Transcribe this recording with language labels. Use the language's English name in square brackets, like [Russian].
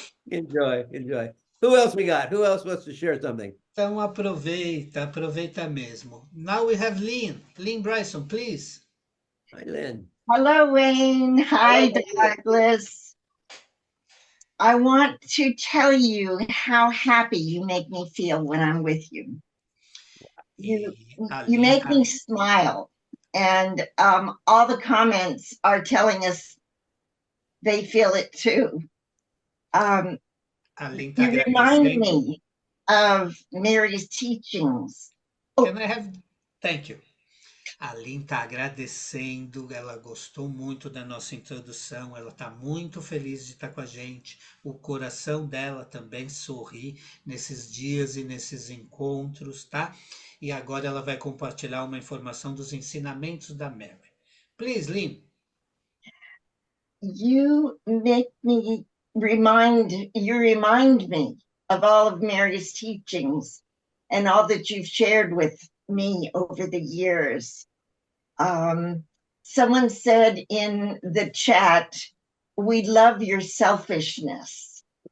[English] Enjoy, enjoy. Who else we got? Who else wants to share something? [Portuguese] Então aproveita mesmo. [English] Now we have Lynn. Lynn Bryson, please. Hi, Lynn. Hello, Wayne. Hi, Douglas. I want to tell you how happy you make me feel when I'm with you. You make me smile, and all the comments are telling us they feel it too. [Portuguese] A Lynn tá [English] You remind [Portuguese] agradecendo. [English] me of Mary's teachings. Can I have... Thank you. [Portuguese] A Lynn está agradecendo, ela gostou muito da nossa introdução, ela está muito feliz de estar com a gente. O coração dela também sorri nesses dias e nesses encontros, tá? E agora ela vai compartilhar uma informação dos ensinamentos da Mary. [English] Please, Lynn. You remind me of all of Mary's teachings and all that you've shared with me over the years. Someone said in the chat, we love your selfishness.